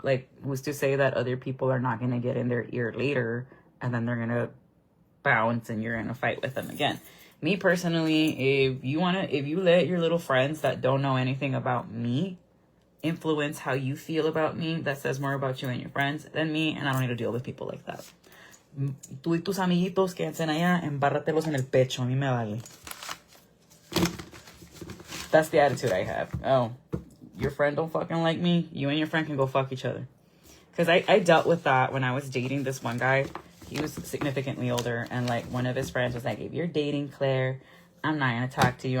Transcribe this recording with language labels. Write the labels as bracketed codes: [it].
[en] Like, who's to say that other people are not going to get in their ear later, and then they're going to bounce and you're in a fight with them again. Me personally, if you let your little friends that don't know anything about me influence how you feel about me, that says more about you and your friends than me, and I don't need to deal with people like that. [es] Tú y tus amiguitos que hacen allá, embárratelos en el pecho, a mí me vale. [en] That's the attitude I have. Oh, your friend don't fucking like me? You and your friend can go fuck each other. Because I dealt with that when I was dating this one guy. He was significantly older, and like one of his friends was like, if you're dating Claire, I'm not gonna talk to you.